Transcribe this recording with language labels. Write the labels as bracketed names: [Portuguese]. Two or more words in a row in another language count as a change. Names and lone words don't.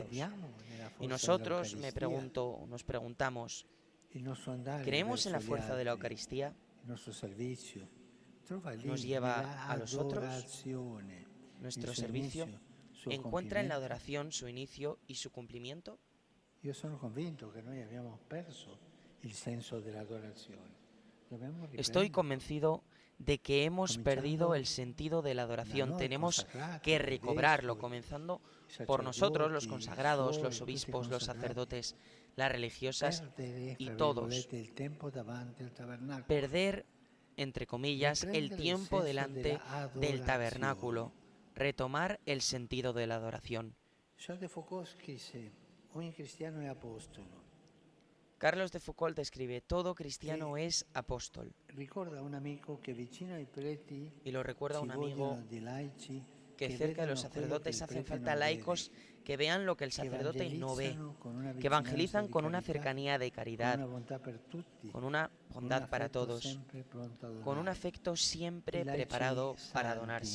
[Spanish] Y nosotros, nos preguntamos, ¿creemos en la fuerza de la Eucaristía? ¿Nos lleva a los otros? ¿Nuestro servicio encuentra en la adoración su inicio y su cumplimiento? Yo soy convencido que [Italian] noi abbiamo perso [Spanish] el senso de la adoración. Estoy convencido de que hemos perdido el sentido de la adoración. Tenemos que recobrarlo, comenzando por nosotros, los consagrados, los obispos, los sacerdotes, las religiosas y todos. Perder, entre comillas, el tiempo delante del tabernáculo. Retomar el sentido de la adoración. [Italian] Charles de Foucault dice: ogni cristiano è apostolo. [Spanish] Carlos de Foucault describe: todo cristiano es apóstol. Y lo recuerda un amigo que cerca de los sacerdotes hacen falta laicos que vean lo que el sacerdote no ve, que evangelizan con una cercanía de caridad, con una bondad para todos, con un afecto siempre preparado para donarse.